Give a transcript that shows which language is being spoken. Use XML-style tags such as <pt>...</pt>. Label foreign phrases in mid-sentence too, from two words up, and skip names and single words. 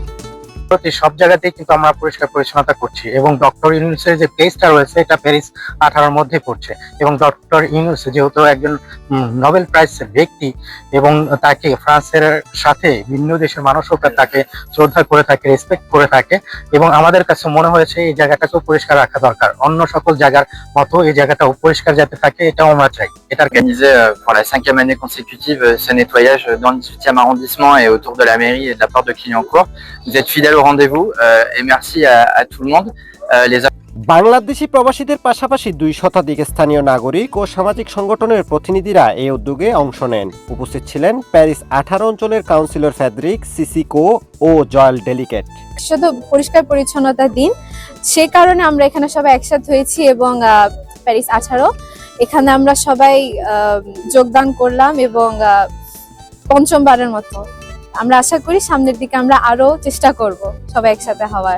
<bn>সব জায়গাতেই কিন্তু আমরা পরিষ্কার পরিচ্ছন্নতা করছি এবং ডক্টর ইউনুসের যে প্লেসটা রয়েছে এটা প্যারিস 18-র মধ্যে পড়ছে এবং ডক্টর ইউনুস যেহেতু একজন নোবেল প্রাইজ ব্যক্তি এবং তাকে ফ্রান্সের সাথে বিভিন্ন দেশের মানুষও তাকে শ্রদ্ধা করে থাকে, রেসপেক্ট করে থাকে এবং আমাদের কাছে মনে হয়েছে এই জায়গাটাকেও পরিষ্কার রাখা দরকার। অন্য সকল জায়গার মতো এই জায়গাটাও পরিষ্কার যাতে থাকে এটাও আমরা চাই।</bn> <fr>Organisé pour la 5e année consécutive ce nettoyage dans le 18e arrondissement et autour de la mairie et de la porte de Clignancourt. Vous êtes fidèles au rendez-vous et merci à tout le monde.</fr> <bn>বাংলাদেশি প্রবাসীদের পাশাপাশি 2 শতাধিক স্থানীয় নাগরিক ও সামাজিক সংগঠনের প্রতিনিধিরা এই উদ্যোগে অংশ নেন। উপস্থিত ছিলেন প্যারিস 18 অঞ্চলের কাউন্সিলর ফেডরিক সিসিকো ও জয়েল ডেলিকেট। শুধু পরিষ্কার পরিচ্ছন্নতার দিন, সে কারণে আমরা এখানে সবাই একসাথে হয়েছি এবং প্যারিস 18 এখানে আমরা সবাই যোগদান করলাম এবং পঞ্চমবারের মতো আমরা আশা করি সামনের দিকে আমরা আরো চেষ্টা করব সবাই একসাথে হওয়ার।</bn>